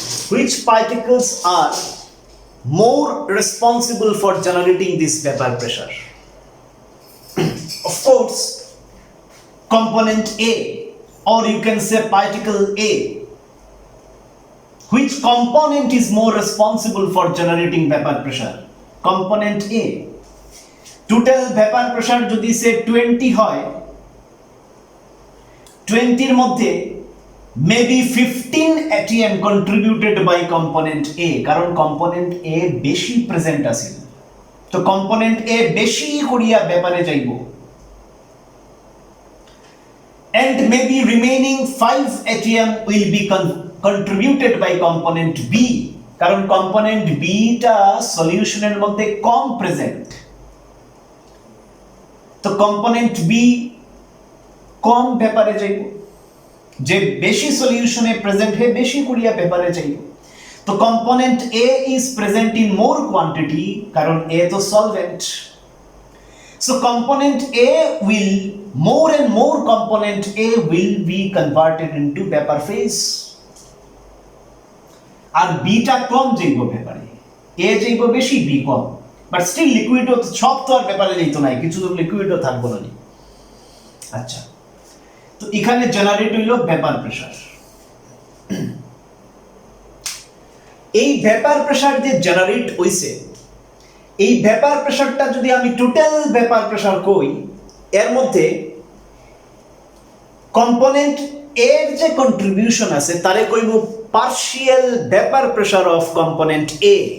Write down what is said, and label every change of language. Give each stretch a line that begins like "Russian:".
English: Which particles are more responsible for generating this vapor pressure? Of course, component A, or you can say particle A. Which component is more responsible for generating vapor pressure? Component A.
Bangla: Total vapor pressure যদি সে 20 হয়, 20 এর মধ্যে
English: maybe 15 atm contributed by component A,
Bangla: কারণ component A বেশি present আছে, তো component A বেশি করিয়া ব্যাপারে যাইব,
English: and maybe remaining 5 atm will be contributed by component B,
Bangla: কারণ component B টা সলিউশনের মধ্যে কম প্রেজেন্ট, তো component B কম ব্যাপারে যাইব, যে বেশি সলিউশনে প্রেজেন্ট হে বেশি করিয়া ব্যাপারে যাইব। তো
English: component A is present in more quantity,
Bangla: কারণ A তো solvent,
English: so component A will more and more component A will be converted into vapor phase,
Bangla: আর B টা কম যাইব ব্যাপারে, A যাইব বেশি, B কম, বাট স্টিল লিকুইডও তো সব তো আর ব্যাপারে যাইতো না, কিছু তো লিকুইডও থাকবো না। আচ্ছা, তো এখানে জেনারেট হইল ভেপার প্রেসার। এই ভেপার প্রেসার যে জেনারেট হইছে, এই ভেপার প্রেসারটা যদি আমি টোটাল ভেপার প্রেসার কই, এর মধ্যে কম্পোনেন্ট এর যে কন্ট্রিবিউশন আছে তারে কইব partial vapour pressure of component A.